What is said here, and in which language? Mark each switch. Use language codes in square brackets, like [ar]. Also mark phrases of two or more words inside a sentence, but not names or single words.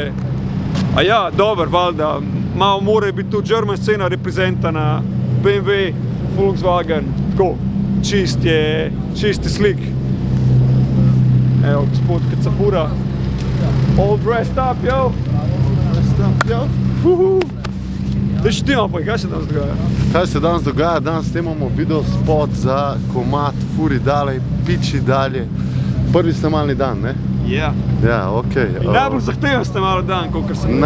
[sl] Dober, valjda, malo mora biti tu German scena reprezentana, BMW, Volkswagen, tako, čisti slik. Evo, gospod Kacafura, [en] all dressed up, yo! [sl] Daj še ti malo pa, kaj se danes dogaja? Kaj se danes dogaja? Danes snemamo video spot za komad Furi dalej, piči dalje. Prvi snemalni dan, ne? Ja. Ja, okej. In najbolj zahteven snemalni dan, kolikor sem videl.